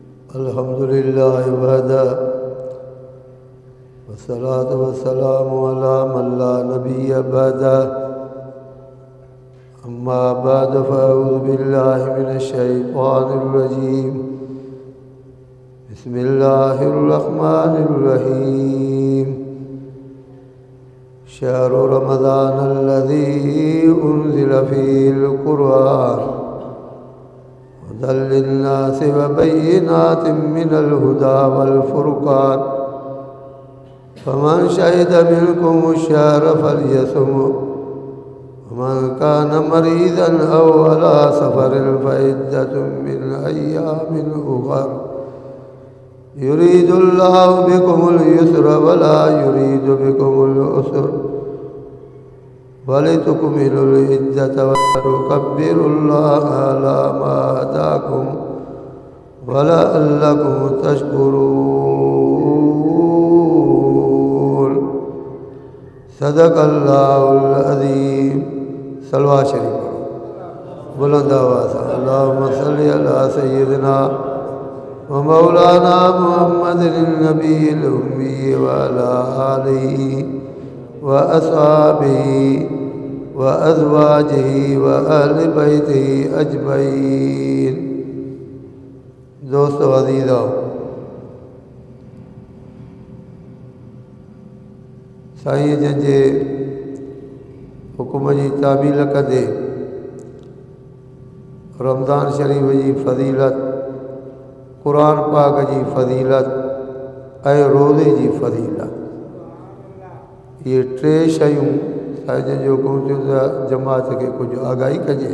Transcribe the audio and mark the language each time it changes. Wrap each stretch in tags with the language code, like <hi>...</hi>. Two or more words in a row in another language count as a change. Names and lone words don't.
<ar>الحمد لله وحده والصلاة والسلام على من لا نبي بعده أما بعد فأعوذ بالله من الشيطان الرجيم بسم الله الرحمن الرحيم شهر رمضان الذي أنزل فيه القرآن هدى للناس وبينات من الهدى والفرقان فمن شهد منكم الشهر فليصمه ومن كان مريضا أو على سفر فعدة من أيام أخر يريد الله بكم اليسر ولا يريد بكم العسر ولتكملوا العدة ولتكبروا الله على ما هداكم ولعلكم تشكرون. صدق الله العظيم.</ar> <ur>صلوات شریف پڑھو بلند آواز سے.</ur> <ar>اللهم صل على سيدنا ومولانا محمد النبي الأمي وعلى آله وأصحابه وأزواجه وأهل بيته أجمعين.</ar> <sd>دوستو عزيزو، سائين جن جي حڪم جي تعميل ڪندي رمضان شريف جي فضيلت، قرآن پاڪ جي فضيلت ۽ روزي جي فضيلت، يي ٽي شيون سائين جن جو حڪم ٿيو ته جماعت کي ڪجهه آگاهي ڪجي.</sd>